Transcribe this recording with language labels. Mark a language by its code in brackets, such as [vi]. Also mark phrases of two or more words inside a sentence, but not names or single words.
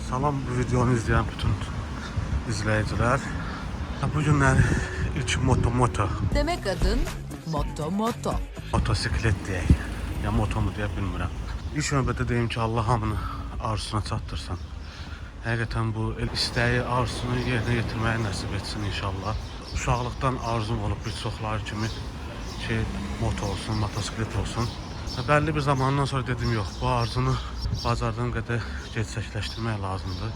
[tr] Salam bu videonu izleyen bütün izleyiciler. Bu günler ilk moto. Demek adın Moto. Motosiklet diye. [az] Ya moto mu diye bilmirəm. İlk növbədə deyim ki Allah hamını arzusuna çatdırsın. Həqiqətən bu istəyi, arzusunu yerinə yetirməyi nəsib etsin inşallah. Uşaqlıqdan arzum olub bir çoxları kimi ki moto olsun, motosiklet olsun. Bəlli bir zamandan sonra dedim yox, bu arzunu bacardığım qədər gerçəkləşdirmək lazımdır.